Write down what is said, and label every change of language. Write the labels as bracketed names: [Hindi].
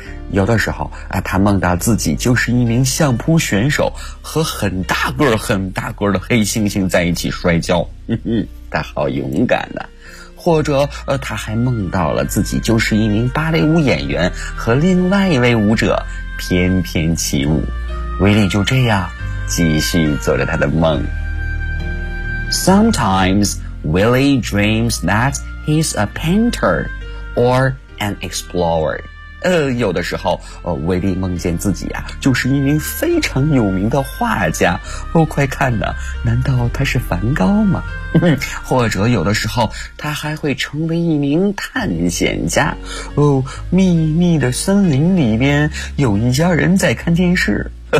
[Chinese] 有的时候啊，他梦到自己就是一名相扑选手，和很大个儿很大个儿的黑猩猩在一起摔跤。他好勇敢的。或者他还梦到了自己就是一名芭蕾舞演员，和另外一位舞者翩翩起舞。 Willy就这样继续做着他的梦。 [English] Sometimes Willy dreams that he's a painter or an explorer. [Chinese] 有的时候威利梦见自己啊就是一名非常有名的画家。哦，快看呢，难道他是梵高吗？或者有的时候他还会成为一名探险家。哦，秘密的森林里边有一家人在看电视。